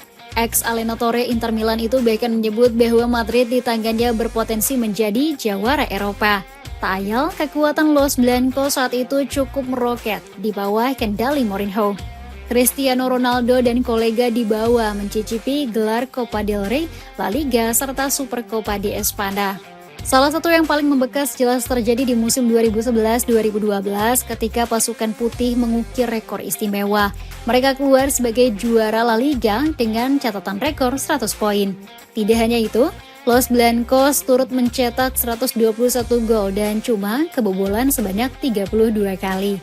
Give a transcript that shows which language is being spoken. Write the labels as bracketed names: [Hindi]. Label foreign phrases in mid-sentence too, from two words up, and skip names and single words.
[Indonesian] Ex-Allenatore Inter Milan itu bahkan menyebut bahwa Madrid di tangannya berpotensi menjadi jawara Eropa. Tak ayal, kekuatan Los Blancos saat itu cukup meroket di bawah kendali Mourinho. Cristiano Ronaldo dan kolega dibawa mencicipi gelar Copa del Rey, La Liga, serta Supercopa de España. Salah satu yang paling membekas jelas terjadi di musim 2011-2012 ketika pasukan putih mengukir rekor istimewa. Mereka keluar sebagai juara La Liga dengan catatan rekor 100 poin. Tidak hanya itu, Los Blancos turut mencetak 121 gol dan cuma kebobolan sebanyak 32 kali.